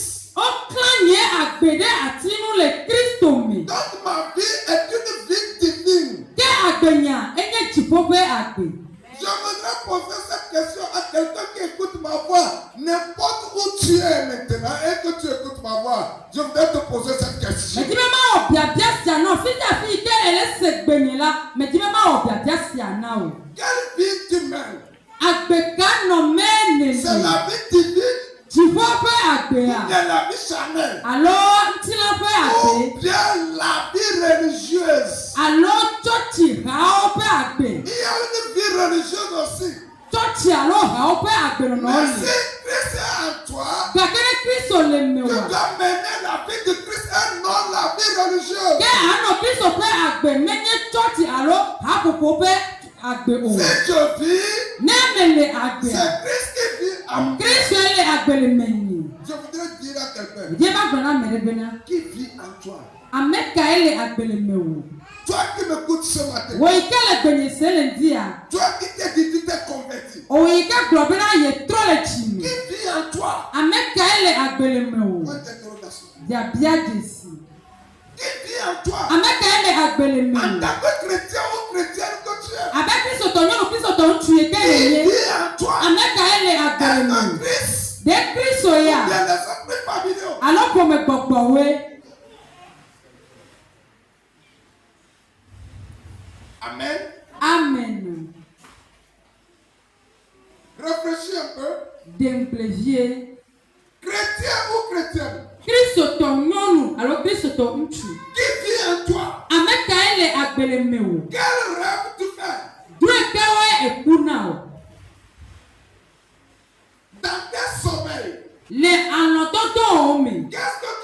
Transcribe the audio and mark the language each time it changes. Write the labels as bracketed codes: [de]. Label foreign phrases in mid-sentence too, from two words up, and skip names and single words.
[ee] Woklã nye agbe ɖe ati nu le Kristo me. [fr] Donc ma vie est une vie divine. [ee] Ke agbenya enye dziƒo ƒe agbe. [fr] Je voudrais poser cette question à quelqu'un qui écoute ma voix. N'importe où tu es maintenant et que tu écoutes ma voix, je voudrais te poser cette question. [ee] Medi be mawɔ biabia sia na wo. Fi ta fi yi ke ele se gbenye la, medi be mawɔ biabia sia na wo. [fr] Quelle vie tu mènes? [ee] Agbeka nɔ mee [fr] C'est [ee] nene. [fr] la vie divine [ee] Dziƒo ƒe [fr] ou [ee] agbea [fr] bien la vie charnelle [ee] alo ŋutilã ƒe agbe [fr] ou bien la vie religieuse? [ee] alo tsɔtsi hawo ƒe agbe. [fr] Il y a une vie religieuse aussi. [ee] Tsɔtsi alo hawo ƒe agbenɔnɔ [fr] Mais si [ee] le. [fr] Christ est en toi, [ee] Gake ne Kristo le me [fr] tu [ee] wa. [fr] dois mener la vie de Christ et non la vie religieuse. [ee] Ke anɔ Kristo ƒe agbe menye tsɔtsi alo haƒoƒo ƒe agbe o. [fr] Si je vis, [ee] Ne me le agbea, [fr] c'est Christ qui vit en moi. [ee] Kristo le agbe le me nyi. [fr] Je voudrais dire à quelqu'un [ee] Edie ba gblɔ na ame ɖe bena, [fr] qui vit en toi. [ee] ame kae le agbe le me wo? [fr] Toi qui m'écoutes ce matin, [ee] Wo yi ke le gbenye se le ŋdia, [fr] toi qui t'es dit tu t'es converti, [ee] wo yi ke gblɔ bena ye trɔ le tsi me. [fr] qui vit en toi. [ee] Ame kae le agbe le me wo? [fr] Point d'interrogation. [ee] Biabia dzesi. [fr] Qui vit en toi. [ee] Ame kae le agbe le me [fr] En [ee] wo? [fr] tant que chrétien ou chrétienne que tu es, [ee] Abe Kristotɔ nyɔnu, Kristotɔ ŋutsu yi ke [fr] qui [ee] le ye. [fr] vit en toi. [ee] Ame kae le agbe le [fr] Est-ce [ee] me [fr] que [ee] wo? [fr] Christ [ee] De Kristo [fr] ou [ee] ya [fr] bien les esprits familiaux? [ee] alo ƒome gbɔgbɔwoe. Amen. Amen. [fr] Réfléchis un peu. [ee] Demplevie. [fr] Chrétien ou chrétienne, [ee] Kristotɔ nyɔnu alo Kristotɔ ŋutsu. [fr] qui vit en toi. [ee] Ame kae le agbe le me wo? [fr] Quel rêve tu fais? [ee] Drɔe kewoe eku na o. [fr] Dans quel sommeil? [ee] Le alɔdɔdɔwo me. [fr] Qu'est-ce